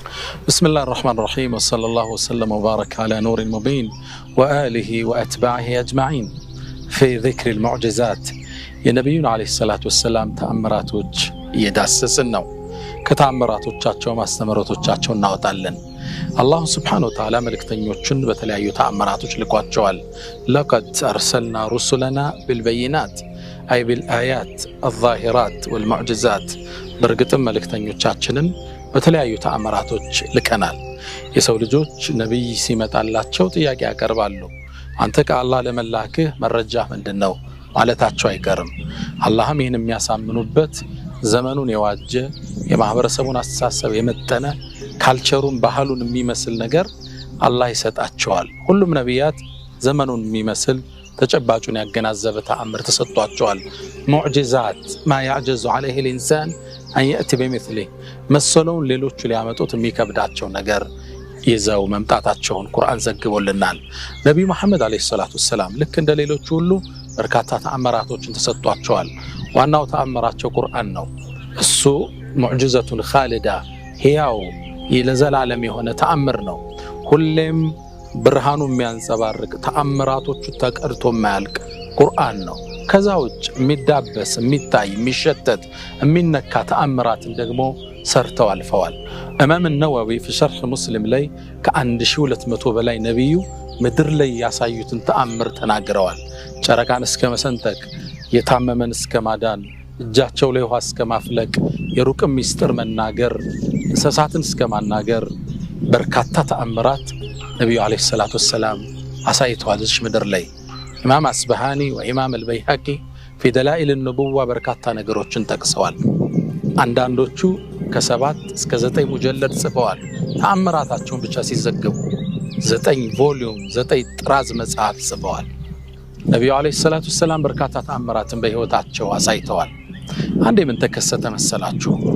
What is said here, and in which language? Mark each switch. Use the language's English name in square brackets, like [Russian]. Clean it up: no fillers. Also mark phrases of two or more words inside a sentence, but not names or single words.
[Arabic] بسم الله الرحمن الرحيم وصلى الله وسلم وبارك على نور المبين وآله وأتباعه أجمعين في ذكر المعجزات [Amharic] የነብዩን [Arabic] عليه الصلاة والسلام [Amharic] ተአምራቶች እየዳሰስን ነው። ከተአምራቶቻቸው ማስተምሮቶቻቸው እናወጣለን። አላህ [Arabic] سبحانه وتعالى [Amharic] መልእክተኞችን በተለያዩ ተአምራቶች ልኳቸዋል። [Arabic] لقد أرسلنا رسلنا بالبينات أي بالآيات الظاهرات والمعجزات [Amharic] በርግጥም መልእክተኞቻችንን በተለያዩ ተአምራቶች ልከናል። የሰው ልጆች ነብይ ሲመጣላቸው ጥያቄ ያቀርባሉ። አንተ ከአላህ ለመላክህ መረጃ ምንድነው ማለታቸው አይቀርም። አላህም ይህን የሚያሳምኑበት ዘመኑን የዋጀ የማህበረሰቡን አስተሳሰብ የመጠነ ካልቸሩን ባህሉን የሚመስል ነገር አላህ ይሰጣቸዋል። ሁሉም ነቢያት ዘመኑን የሚመስል ተጨባጩን ያገናዘበ ተአምር ተሰጥቷቸዋል። [Arabic] معجزات ما يعجز عليه الإنسان أن يأتي بمثله [Amharic] መሰለውን ሌሎቹ ሊያመጡት የሚከብዳቸው ነገር ይዘው መምጣታቸውን ቁርአን ዘግቦልናል። ነብዩ መሐመድ [Arabic] عليه الصلاة والسلام [Amharic] ልክ እንደ ሌሎቹ ሁሉ በርካታ ተአምራቶችን ተሰጥቷቸዋል። ዋናው ተአምራቸው ቁርአን ነው። እሱ [Arabic] معجزة خالدة [Amharic] ሕያው ለዘላለም የሆነ ተአምር ነው። ሁሌም ብርሃኑ የሚያንጸባርቅ ተአምራቶቹ ተቀርቶ የማያልቅ ቁርአን ነው። ከዛ ውጭ የሚዳበስ የሚታይ የሚሸተት የሚነካ ተአምራትን ደግሞ ሰርተው አልፈዋል። ኢማም ነወዊ [Arabic] في شرح مسلم [Amharic] ላይ ከ1200 በላይ ነብዩ ምድር ላይ ያሳዩትን ተአምር ተናግረዋል። ጨረቃን እስከ መሰንጠቅ፣ የታመመን እስከ ማዳን፣ እጃቸው ላይ ውሃ እስከ ማፍለቅ፣ የሩቅ ሚስጥር መናገር፣ እንስሳትን እስከ ማናገር በርካታ ተአምራት ነብዩ [Arabic] عليه الصلاة والسلام [Amharic] አሳይተዋል እዚህ ምድር ላይ። ኢማም አስበሃኒ ወኢማም አልበይሃቂ [Arabic] في دلائل النبوة [Amharic] በርካታ ነገሮችን ጠቅሰዋል። አንዳንዶቹ ከ7 እስከ 9 ሙጀለድ ጽፈዋል። ተአምራታቸውን ብቻ ሲዘገቡ 9 ቮሊዩም 9 ጥራዝ መጽሐፍ ጽፈዋል። ነብዩ [Arabic] عليه الصلاة والسلام [Amharic] በርካታ ተአምራትን በህይወታቸው አሳይተዋል። አንዴ ምን ተከሰተ መሰላችሁ?